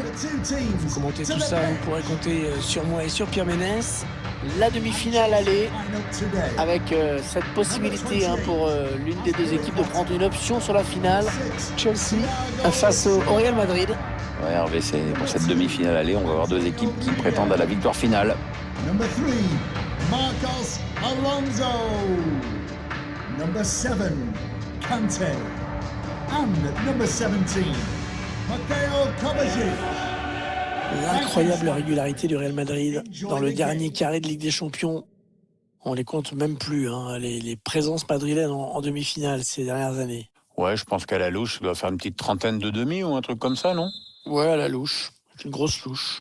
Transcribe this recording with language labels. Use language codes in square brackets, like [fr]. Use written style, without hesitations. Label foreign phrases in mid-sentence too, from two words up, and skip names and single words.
[fr] Vous commentez tout ça, vous pourrez compter sur moi et sur Pierre Ménès. La demi-finale aller, avec cette possibilité pour l'une des deux équipes de prendre une option sur la finale. Chelsea face au Real Madrid. Ouais, Hervé, pour cette demi-finale aller, on va avoir deux équipes qui prétendent à la victoire finale. [en] Number 3, Marcos Alonso. Number 7, Kante. And number 17, Mateo Kovacic. [fr] L'incroyable régularité du Real Madrid dans le dernier carré de Ligue des Champions. On les compte même plus, les présences madrilènes en demi-finale ces dernières années. Ouais, je pense qu'à la louche, ça doit faire une petite trentaine de demi ou un truc comme ça, non? Ouais, à la louche. C'est une grosse louche.